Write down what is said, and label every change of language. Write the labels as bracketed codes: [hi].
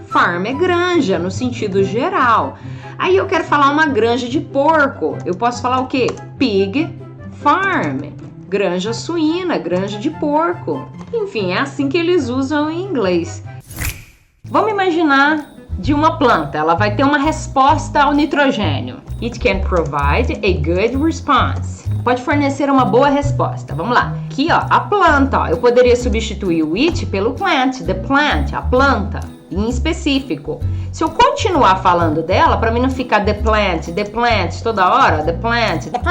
[pt] Farm é granja no sentido geral. Aí eu quero falar uma granja de porco. Eu posso falar o quê? Pig farm. Granja suína, granja de porco. Enfim, é assim que eles usam em inglês. Vamos imaginar de uma planta, ela vai ter uma resposta ao nitrogênio. [en] It can provide a good response. [pt] Pode fornecer uma boa resposta. Vamos lá. Aqui, ó, a planta, ó. Eu poderia substituir o it pelo plant, the plant, a planta, em específico. Se eu continuar falando dela, para mim não ficar the plant toda hora, the plant.